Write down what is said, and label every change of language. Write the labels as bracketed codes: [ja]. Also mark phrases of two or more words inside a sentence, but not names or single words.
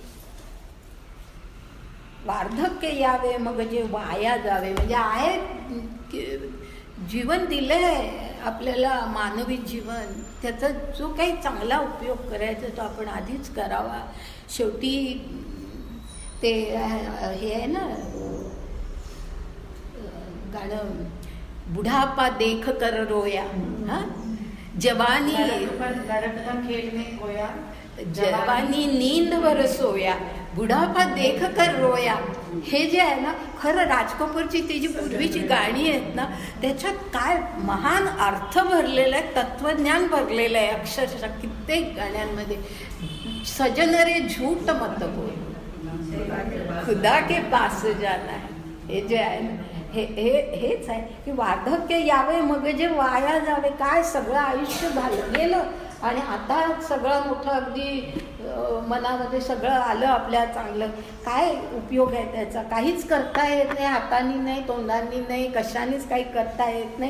[mr] वार्धक्य यावे मग जे वाया जावे म्हणजे आहे जीवन दिलंय आपल्याला, मानवी जीवन, त्याचा जो काही चांगला उपयोग करायचा तो आपण आधीच करावा. शेवटी ते हे आहे ना गाणं, [hi] बुढापा देख कर रोया, हां, जवानी खेळणे गोया, जवानी नींद वर सोया, बुढापा देख कर रोया. [mr] हे जे आहे ना, खरं राज कपूरची ती जी पूर्वीची गाणी आहेत ना, त्याच्यात काय महान अर्थ भरलेला आहे, तत्वज्ञान भरलेलं आहे अक्षरशः कित्येक गाण्यांमध्ये. [hi] सजन रे झूठ मत बोल, खुदा के पास जाना है. [mr] हे जे आहे ना, हेच आहे की वार्धक्य यावे मग जे वाया जावे. काय सगळं आयुष्य झालं गेलं आणि आता सगळं मोठं अगदी मनामध्ये सगळं आलं आपल्या चांगलं, काय उपयोग आहे त्याचा? काहीच करता येत नाही, हातानी नाही, तोंडांनी नाही, कशानेच काही करता येत नाही.